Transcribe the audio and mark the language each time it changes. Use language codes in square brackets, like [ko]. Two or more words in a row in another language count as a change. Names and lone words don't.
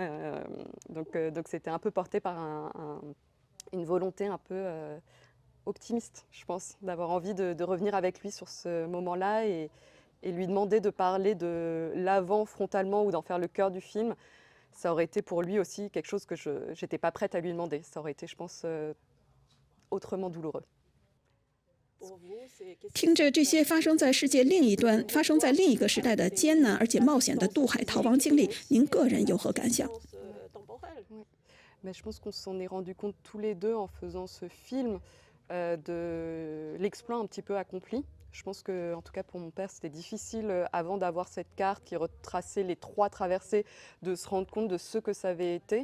[fr] Donc c'était un peu porté par une volonté un peu optimiste, je pense, d'avoir envie de revenir avec lui sur ce moment-là et lui demander de parler de l'avant frontalement ou d'en faire le cœur du film. Ça aurait été pour lui aussi quelque chose que je n'étais pas prête à lui demander. Ça aurait été, je pense, autrement douloureux. [zh] 听着这些发生在世界另一端、发生在另一个时代的艰难而且冒险的渡海逃亡经历，您个人有何感想？ [fr] Oui. Mais je pense qu'on s'en est rendu compte tous les deux en faisant ce film de l'exploit un petit peu accompli. Je pense que, en tout cas pour mon père, c'était difficile avant d'avoir cette carte qui retraçait les 3 traversées, de se rendre compte de ce que ça avait été.